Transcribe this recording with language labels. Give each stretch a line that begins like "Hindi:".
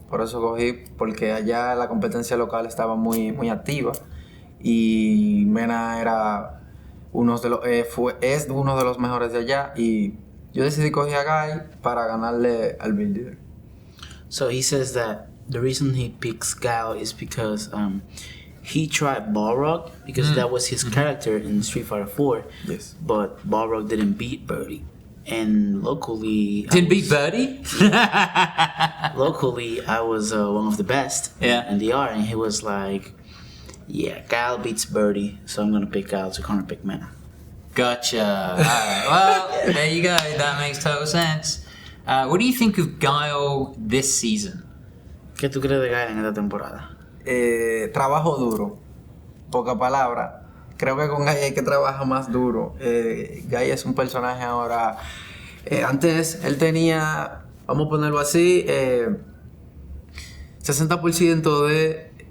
Spanish: Por eso cogí, porque allá la competencia local estaba muy, muy activa y Mena era es uno de los mejores de allá, y yo decidí coger a Guile para ganarle al Billy.
English: So he says that the reason he picks Guile is because he tried Balrog because that was his character in Street Fighter 4. Yes. But Balrog didn't beat Birdie. And locally... Beat Birdie? Locally, I was one of the best in the R, and he was like, yeah, Guile beats Birdie, so I'm going to pick Guile to counter pick Mena. Gotcha. All right. Well, there you go. That makes total sense. What do you think of Guile this season?
Spanish: ¿Qué tú crees de Guile en esta temporada? Trabajo duro. Poca palabra. Creo que con Guile hay que trabajar más duro. Guile es un personaje ahora... antes él tenía, vamos a ponerlo así, 60% de